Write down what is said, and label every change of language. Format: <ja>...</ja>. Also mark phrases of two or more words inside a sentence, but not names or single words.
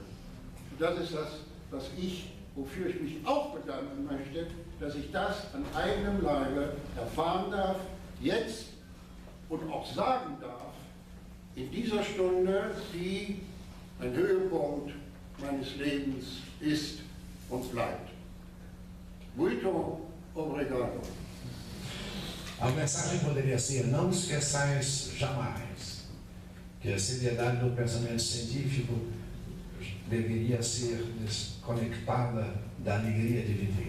<de>Und das ist das, wofür ich mich auch bedanken möchte, dass ich das an eigenem Leibe erfahren darf, jetzt und auch sagen darf, in dieser Stunde, die ein Höhepunkt meines Lebens ist und bleibt.</de> <pt>Muito obrigado. A mensagem poderia ser: não esqueçais jamais que a seriedade do pensamento científico deveria ser desconectada da alegria de viver.</pt>